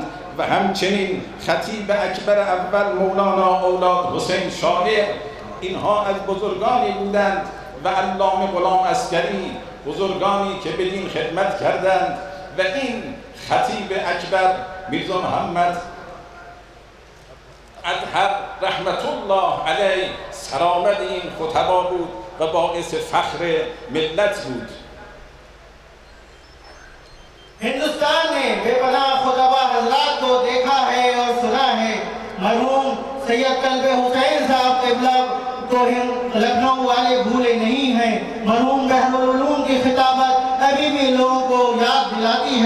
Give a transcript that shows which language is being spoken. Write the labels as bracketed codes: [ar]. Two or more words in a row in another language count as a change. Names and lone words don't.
[fa] و همچنین خطیب اکبر اول مولانا اولاد حسین شاعر، اینها از بزرگانی بودند، و علامه غلام عسکری، بزرگانی که بدین خدمت کردند. و این خطیب اکبر میرزا محمد اطهر رحمت الله علیه سرآمد این خطبا بود و باعث فخر ملت بود. [ur] ہندوستان نے بے پناہ خطبا حضرات کو دیکھا ہے اور سنا ہے. مرحوم سید کلب حسین صاحب قبلہ کو لکھنؤ والے بھولے نہیں ہیں. مرحوم بحرالعلوم کی خطابت ابھی بھی لوگوں کو یاد دلاتی ہے.